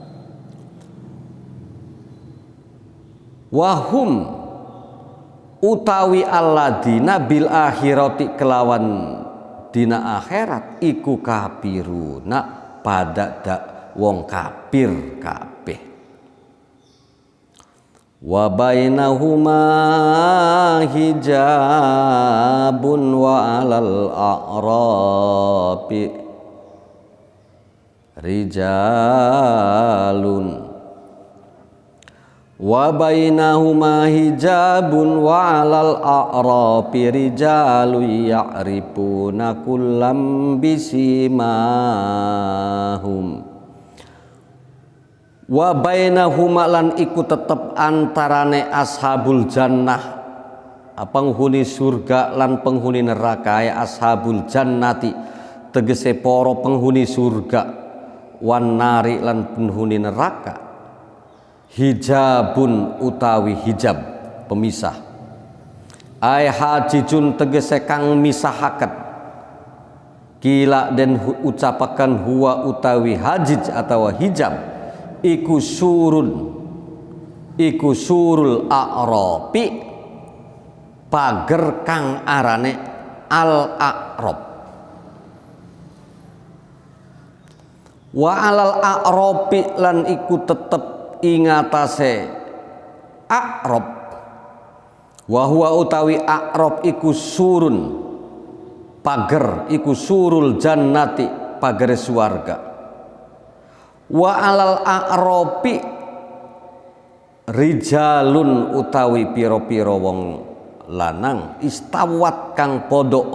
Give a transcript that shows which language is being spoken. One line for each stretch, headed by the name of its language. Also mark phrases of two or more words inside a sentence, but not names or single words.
Javanese: Wahum utawi
Arabic: الذين بالآخرة
Javanese: kelawan dina akhirat iku kafiruna pada wong kafir kabeh.
Arabic: وبينهما حجاب وعلى الأعراف رجال وبينهما حجاب وعلى الأعراف رجال يعرفون كلا بسيماهم. وبينهما
Javanese: lan iku tetep antarane
Arabic: أصحاب الجنة
Javanese: penghuni surga lan penghuni neraka ya
Arabic: أصحاب الجنة
Javanese: tegese para penghuni surga
Arabic: والنار
Javanese: lan penghuni neraka hijabun utawi hijab pemisah
Arabic: أي حاجز
Javanese: tegese kang misahaken kila den ucapakan huwa utawi hajij atau hijab iku
Arabic: سور الأعراف
Javanese: pager kang arane al-a'rab.
Arabic: وعلى الأعراف
Javanese: lan iku tetep ing atase a'rab
Arabic: وهو
Javanese: utawi a'rab iku surun pager iku
Arabic: سور الجنة
Javanese: pagere swarga.
Arabic: وعلى الأعراف رجال
Javanese: utawi pira-pira wong lanang istawat kang padha